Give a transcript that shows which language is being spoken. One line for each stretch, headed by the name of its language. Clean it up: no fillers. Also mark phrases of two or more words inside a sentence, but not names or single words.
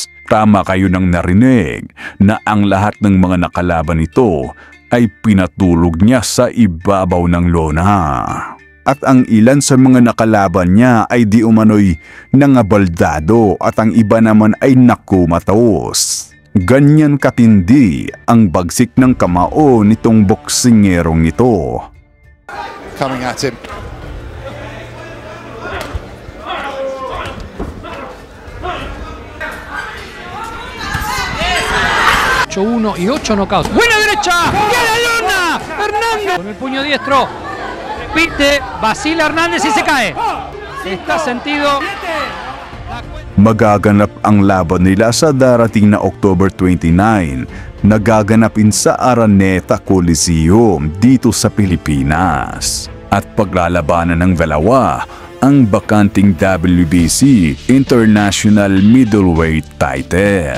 Filipino: Tama kayo nang narinig na ang lahat ng mga nakalaban nito ay pinatulog niya sa ibabaw ng lona. At ang ilan sa mga nakalaban niya ay di umano'y nangabaldado at ang iba naman ay nakumatos. Ganyan katindi ang bagsik ng kamao nitong boksingerong ito.
English: Coming at him.
Spanish: Uno y 8 knockouts. Buena derecha. ¡Viene Luna! Hernández. Con el puño diestro. Pite. Vacila Hernández y se cae. Está sentido.
Filipino: Magaganap ang laban nila sa darating na October 29 na gaganapin sa Araneta Coliseum dito sa Pilipinas. At paglalabanan ng dalawa ang bakanting WBC International Middleweight title.